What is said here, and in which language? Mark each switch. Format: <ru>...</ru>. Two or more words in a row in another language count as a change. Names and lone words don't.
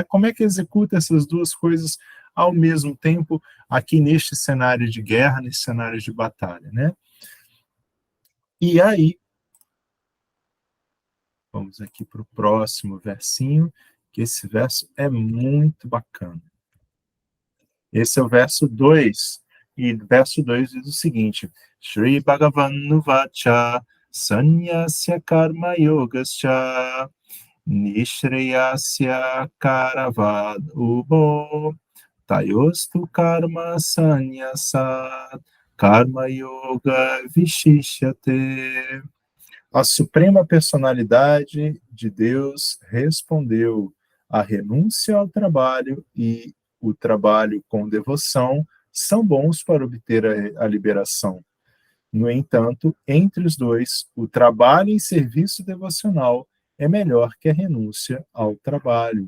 <pt>Como é que executa essas duas coisas ao mesmo tempo aqui neste cenário de guerra, nesse cenário de batalha, né? E aí, vamos aqui para o próximo versinho, que esse verso é muito bacana. Esse é o verso 2. E verso 2 diz o seguinte:</pt> <sa>श्री भगवान् उवाच संन्यासः कर्म योगश्च निःश्रेयस करौ उभौ तयोस्तु कर्म संन्यासात् कर्म योगो विशिष्यते.</sa> <pt>A Suprema Personalidade de Deus respondeu: a renúncia ao trabalho e o trabalho com devoção são bons para obter a liberação. No entanto, entre os dois, o trabalho em serviço devocional é melhor que a renúncia ao trabalho.</pt>